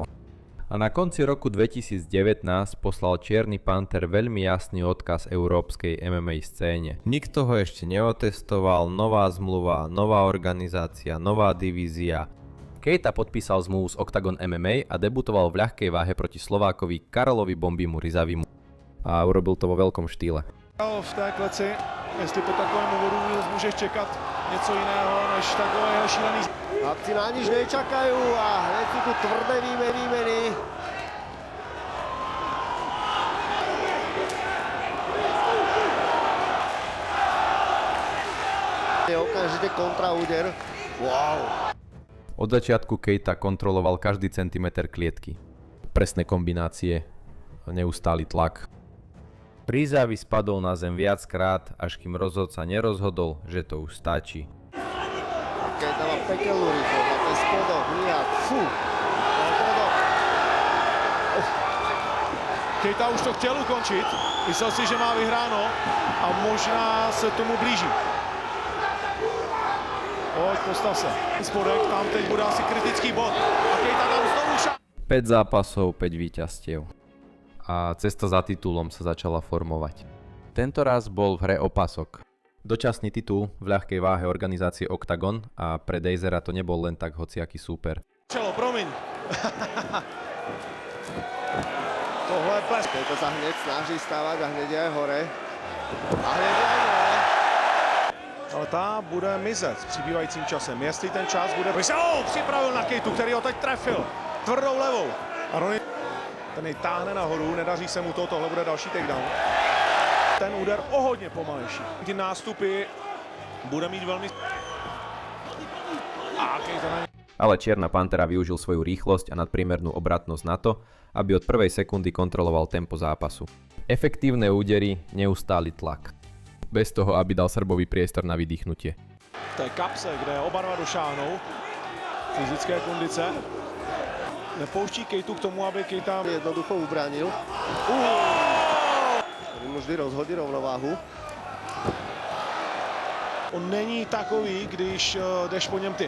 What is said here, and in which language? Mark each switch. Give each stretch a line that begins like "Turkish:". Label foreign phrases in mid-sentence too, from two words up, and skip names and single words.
Slovak: A na konci roku 2019 poslal Čierny panter veľmi jasný odkaz európskej MMA scéne. Nikto ho ešte neotestoval, nová zmluva, nová organizácia, nová divízia. Keita podpísal zmluvu s Octagon MMA a debutoval v ľahkej váhe proti Slovákovi Karolovi Bombimu Rizavimu. A urobil to vo veľkom štýle.
Czech: V té kleci, jestli po takovém úvodu můžeš čekat něco jiného než takového šílený.
Slovak: Chlapci na nič nečakajú a hneď sú tu tvrdé výmeny. Je okamžite kontraúder. Wow. Od začiatku Keita kontroloval každý centimeter klietky. Presné kombinácie, neustály tlak. Rizavi spadol na zem viackrát, až kým rozhodca nerozhodol, že to už stačí. Keita má pekelnú rýchlosť a ten spodok, nijak, fú.
Czech: Keita už to chtěl ukončit, myslel si, že má vyhráno a možná se tomu blíží. Pojď, postav se. Spodek, tam teď bude asi kritický bod a Keita tam znovu
Slovak: 5 zápasov, 5 víťazstiev. A cesta za titulom sa začala formovať. Tento raz bol v hre opasok. Dočasný titul v ľahkej váhe organizácie Octagon a pre Dejzera to nebol len tak hociaký súper.
Czech: Čelo, promiň. Tohle je ples.
Slovak: Keita sa hneď snaží stávať a hneď je hore. A hneď je dole.
Czech: Ale ta bude mizet s přibývajícím časem. Jestli ten čas bude... Připravil na Keitu, který ho teď trefil. Tvrdou levou. A Ronnie ten jej táhne nahoru, nedaří se mu to, tohle bude další takedown. ten úder o hodně pomalejší. Ty nástupy bude mít velmi... A Keita na ně...
Slovak: Ale Čierna pantera využil svoju rýchlosť a nadpriemernú obratnosť na to, aby od prvej sekundy kontroloval tempo zápasu. Efektívne údery, neustály tlak. Bez toho, aby dal Srbovi priestor na vydýchnutie.
Czech: V té kapse, kde oba dva došáhnou, fyzické kondice, nepouští Keitu k tomu, aby Keita
Slovak: Jednoducho ubránil.
Czech: Který mu vždy rozhodí rovnováhu. On není takový, když jdeš po něm ty.